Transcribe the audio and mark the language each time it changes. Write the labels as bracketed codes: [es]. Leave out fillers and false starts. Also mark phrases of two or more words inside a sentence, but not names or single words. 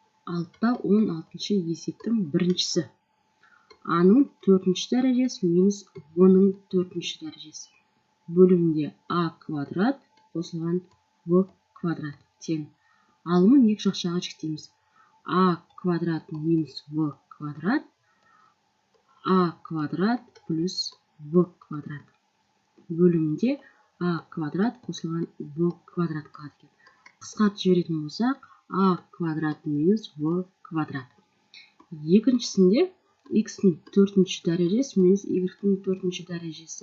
[kk] 6-та 16-шы есептің біріншісі. А-ның 4-ші дәрежесі минус В-ның 4-ші дәрежесі. Бөлімінде А квадрат қосылған В квадрат тең. Алымын екі жақшаға жіктейміз. А квадрат минус В квадрат. А квадрат плюс В квадрат. Бөлімінде А квадрат қосылған В квадрат қалады. Қысқартып жіберетін болсақ, А квадрат минус В квадрат. Екіншісінде x-ның 4-ші дәрежесі минус y-ның 4-ші дәрежесі.